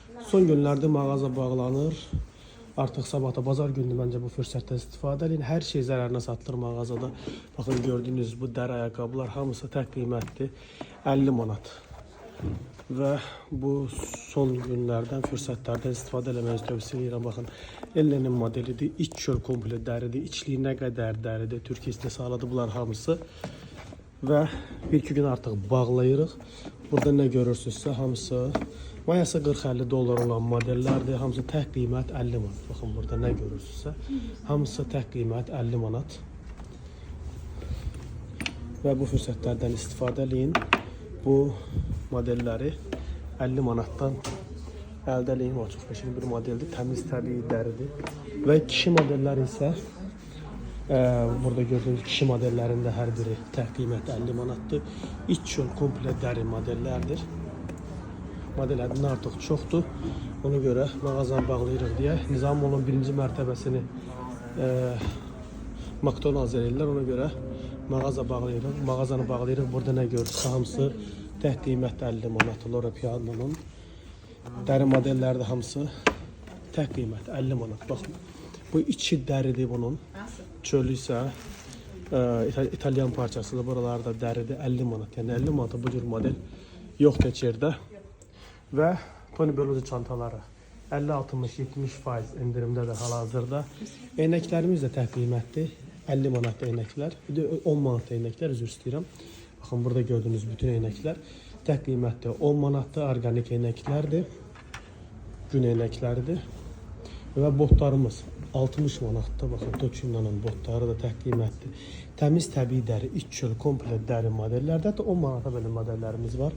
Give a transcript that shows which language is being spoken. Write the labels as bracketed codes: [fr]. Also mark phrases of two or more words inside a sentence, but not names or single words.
[az] Son günlerde mağaza bağlanır. Artık sabahta bazar günü bence bu fırsattan istifadə edin. [tr] Her şey zararına satılır mağazada. Bakın gördüğünüz bu deri ayakkabılar hamısı tek kıymetli 50 manat. [az] Ve bu son günlerden fırsatlardan istifadə eləməyi tövsiyə edirəm. Baxın, Ellenin modelidir. İç çöl komple dəridir. İçliyi nə qədər dəridir. Türkiyə istehsalıdır bunlar hamısı. Ve bir iki gün artık bağlayırıq. [tr] Burada ne görürsünüzsə hamısı mayası 40-50 dolar olan modellerdir. [az] Hamısı tek qiymət 50 manat. Bakın burada ne görürsünüzsə hamısı tek qiymət 50 manat. Ve bu fürsətlərdən istifadə edin. Bu modelleri 50 manattan əldə edin. O çox peşin bir modeldir. Təmiz təbii dəridir. Ve kişi modelləri isə burada [tr] gördüğünüz kişi modellerinde her biri tek kıymet 50 manatdır. İç çöl komple deri modellerdir. Modellerden artık çoktu. [az] Ona göre mağazanı bağlayırıq diye. Nizamoğlu'nun birinci mərtəbəsini McDonald's eləyirlər. Ona göre mağazanı bağlayırıq. Burada ne görürsə hamısı tek kıymet 50 manat. [tr] Loro Piano'nun deri modellerde hamısı tek kıymet 50 manat. Bakın. Bu içi deridir bunun. Çölü ise İtalyan parçasıdır. Buralarda deridir 50 manat. Yani 50 manata bu cür model yok içeride. Ve Tony Bellucci çantaları 50-60-70% indirimdedir hal-hazırda. [az] Eynəklərimiz də tek qiymətli. 50 manat eynəklər. Bir de 10 manat eynəklər üzr istəyirəm. Bakın burada gördüğünüz bütün eynəklər tek qiymətli 10 manatdır. Organik eynəklərdir. Gün eynəkləridir. Ve botlarımız 60 manatda. Bakın Toçina'nın botları da tek kıymetli. Temiz təbii dəri, iç çöl komple dəri modellerde de 10 manata böyle modellerimiz var.